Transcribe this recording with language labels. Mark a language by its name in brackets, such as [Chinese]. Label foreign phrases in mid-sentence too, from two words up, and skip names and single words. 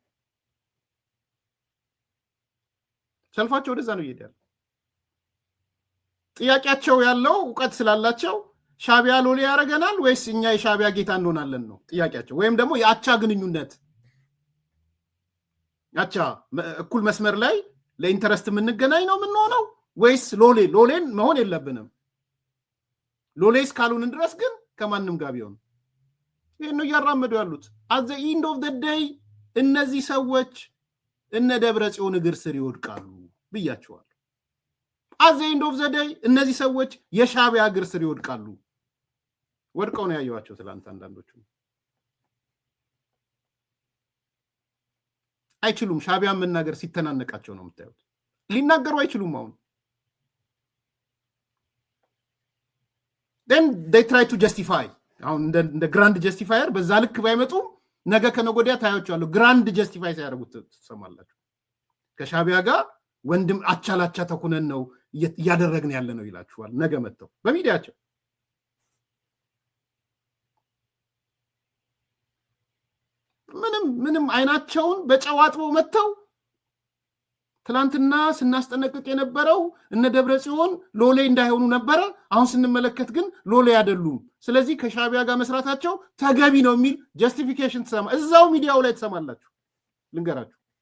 [Amharic] ሰልፋቸው ወደዛ ነው እየሄደ ያለው። ጥያቄያቸው ያለው እውቀት ስላላቸው ሻዕቢያ ሎሌ ያደርገናል ወይስ እኛ የሻዕቢያ ጌታ እንሆናለን ነው ጥያቄያቸው። ወይም ደግሞ የአቻ ግንኙነት አቻ እኩል መስመር ላይ ለኢንተረስት የምንገናኝ ነው የምንሆነው ወይስ ሎሌን መሆን የለብንም? ሎሌስ ካሉን ድረስ ግን ከማንም ጋር ቢሆን ይሄን ነው ያራመዱ ያሉት። [English] at the end of the day [Amharic] እነዚህ ሰዎች እነ ደብረጽዮን እግር ስር ይወድቃሉ ብያቸዋል። [English] at the end of the day [Amharic] እነዚህ ሰዎች የሻቢያ እግር ስር ይወድቃሉ። ወድቀው ነው ያዩዋቸው ትላንት አንዳንዶቹ። አይችሉም። ሻቢያ መናገር ሲተናነቃቸው ነው የምታዩት። ሊናገሩ አይችሉም። አሁን [English] then they try to justify [Amharic] አሁን እንደ [English] grand justifier [Amharic] በዛ ልክ ባይመጡ ነገ ከነጎዲያ ታያቸዋለሁ። [English] grand justify [Amharic] ሲያደርጉት ትሰማላችሁ። ከሻቢያ ጋር ወንድም አቻላቻ ተኩነን ነው እያደረግን ያለ ነው ይላችኋል። ነገ መጥተው በሚዲያቸው ምንም አይናቸውን በጨዋጥበው መጥተው ትላንትና ስናስጠነቅቅ የነበረው እነ ደብረጽዮን ሎሌ እንዳይሆኑ ነበረ። አሁን ስንመለከት ግን ሎሌ አይደሉም። ስለዚህ ከሻቢያ ጋር መስራታቸው ተገቢ ነው የሚል ጀስቲፊኬሽን ተሰማ። እዛው ሚዲያው ላይ ተሰማላችሁ። ልንገራችሁ፣